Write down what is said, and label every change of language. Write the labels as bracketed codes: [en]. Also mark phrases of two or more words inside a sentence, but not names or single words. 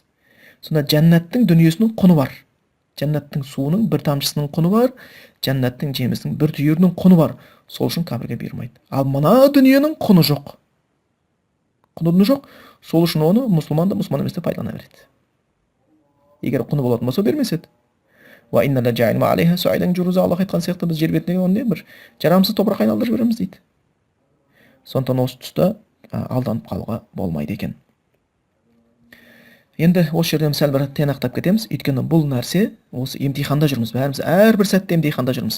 [kk] Сонда жәннаттың дүниесінің құны бар. Жәннаттың суының бір тамшысының құны бар, жәннаттың жемісінің бір түйірінің құны бар. Сол үшін кәпірге бұйырмайды. Ал мына дүниенің құны жоқ. Құны жоқ. Сол үшін оны мұсылман емес деп пайдалана береді. Егер құны болатын болса бермес еді. [ar] وإنا لجاعلو عليها صعيدا جرزا, [kk] Аллах айтқан сияқты біз жер бетіне оны бір жарамсыз топырақ айналдырып жібереміз дейді. Сондықтан осы тұста алданып қалуға болмайды екен. Енді осы жерден сәл бір тиянақтап кетеміз. Өйткені бұл нәрсе осы емтиханда жүрміз. Бәріміз әрбір сәтте емтиханда жүрміз.